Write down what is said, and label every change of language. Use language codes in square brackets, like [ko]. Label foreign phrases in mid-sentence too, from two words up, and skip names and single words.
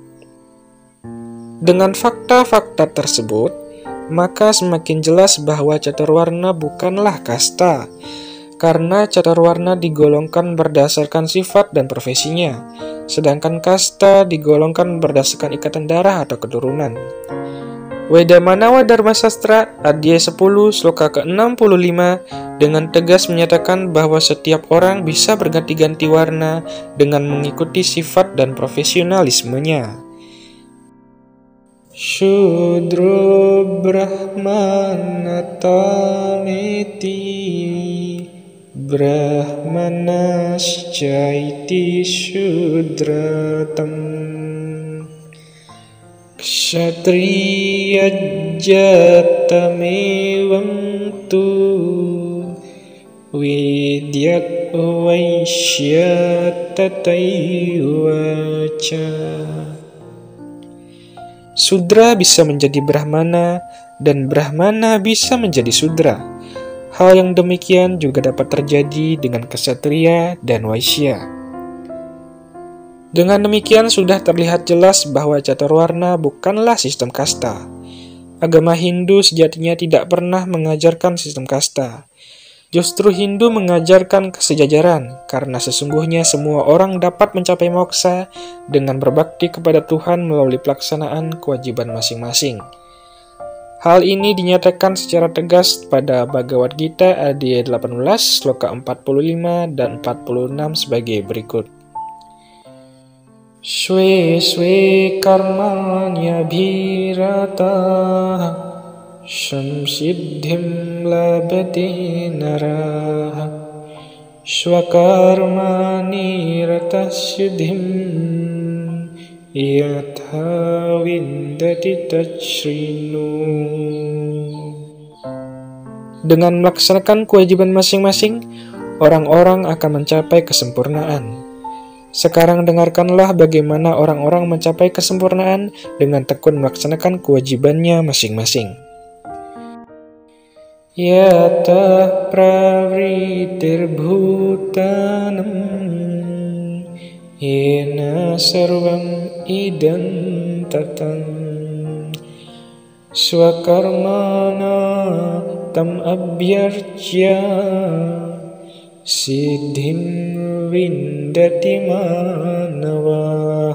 [id] Dengan fakta-fakta tersebut, maka semakin jelas bahwa caturwarna bukanlah kasta, karena caturwarna digolongkan berdasarkan sifat dan profesinya, sedangkan kasta digolongkan berdasarkan ikatan darah atau keturunan. Weda Manawa Dharma Sastra, adhyaya 10, sloka ke-65, dengan tegas menyatakan bahwa setiap orang bisa berganti-ganti warna dengan mengikuti sifat dan profesionalismenya. [sa] शूद्रो ब्राह्मणतामेति ब्राह्मणश्चैति शूद्रताम् क्षत्रियाज्जातमेवं तु विद्याद्वैश्यात्तथैव च. [id] Sudra bisa menjadi Brahmana dan Brahmana bisa menjadi Sudra. Hal yang demikian juga dapat terjadi dengan Ksatria dan Waisya. Dengan demikian sudah terlihat jelas bahwa caturwarna bukanlah sistem kasta. Agama Hindu sejatinya tidak pernah mengajarkan sistem kasta. Justru Hindu mengajarkan kesejajaran, karena sesungguhnya semua orang dapat mencapai moksa dengan berbakti kepada Tuhan melalui pelaksanaan kewajiban masing-masing. Hal ini dinyatakan secara tegas pada Bhagavad Gita Adhyaya 18, sloka 45 dan 46 sebagai berikut. [sa] स्वे स्वे कर्मण्यभिरतः संसिद्धिं लभते नरः स्वकर्मनिरतः सिद्धिं यथा विन्दति तच्छृणु. [id] Dengan melaksanakan kewajiban masing-masing, orang-orang akan mencapai kesempurnaan. Sekarang dengarkanlah bagaimana orang-orang mencapai kesempurnaan dengan tekun melaksanakan kewajibannya masing-masing. [sa] यतः प्रवृत्तिर्भूतानां येन सर्वमिदं ततम् स्वकर्मणा तमभ्यर्च्य सिद्धिं विन्दति मानवः.